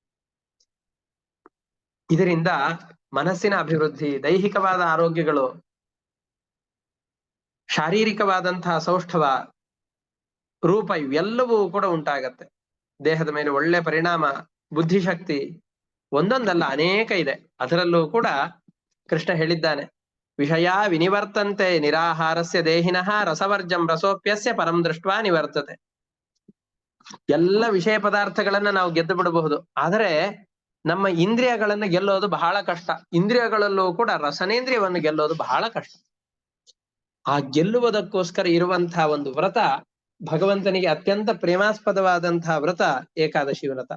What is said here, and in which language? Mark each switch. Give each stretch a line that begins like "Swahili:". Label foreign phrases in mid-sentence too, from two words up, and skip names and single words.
Kannada: ಇದರಿಂದ ಮನಸ್ಸಿನ ಅಭಿವೃದ್ಧಿ, ದೈಹಿಕವಾದ ಆರೋಗ್ಯಗಳು, ಶಾರೀರಿಕವಾದಂತಹ ಸೌಷ್ಠವ, ರೂಪ ಇವೆಲ್ಲವೂ ಕೂಡ ಉಂಟಾಗತ್ತೆ. ದೇಹದ ಮೇಲೆ ಒಳ್ಳೆ ಪರಿಣಾಮ, ಬುದ್ಧಿಶಕ್ತಿ ಒಂದೊಂದಲ್ಲ ಅನೇಕ ಇದೆ. ಅದರಲ್ಲೂ ಕೂಡ ಕೃಷ್ಣ ಹೇಳಿದ್ದಾನೆ,
Sanskrit: ವಿಷಯ ವಿನಿವರ್ತಂತೆ ನಿರಾಹಾರಸ್ಯ ದೇಹಿನಃ ರಸವರ್ಜಂ ರಸೋಪ್ಯಸ್ಯ ಪರಂ ದೃಷ್ಟ್ವಾ ನಿವರ್ತತೆ.
Kannada: ಎಲ್ಲ ವಿಷಯ ಪದಾರ್ಥಗಳನ್ನ ನಾವು ಗೆದ್ದು ಬಿಡಬಹುದು, ಆದರೆ ನಮ್ಮ ಇಂದ್ರಿಯಗಳನ್ನ ಗೆಲ್ಲೋದು ಬಹಳ ಕಷ್ಟ. ಇಂದ್ರಿಯಗಳಲ್ಲೂ ಕೂಡ ರಸನೇಂದ್ರಿಯವನ್ನು ಗೆಲ್ಲೋದು ಬಹಳ ಕಷ್ಟ. ಆ ಗೆಲ್ಲುವುದಕ್ಕೋಸ್ಕರ ಇರುವಂತಹ ಒಂದು ವ್ರತ, ಭಗವಂತನಿಗೆ ಅತ್ಯಂತ ಪ್ರೇಮಾಸ್ಪದವಾದಂತಹ ವ್ರತ ಏಕಾದಶಿ ವ್ರತ.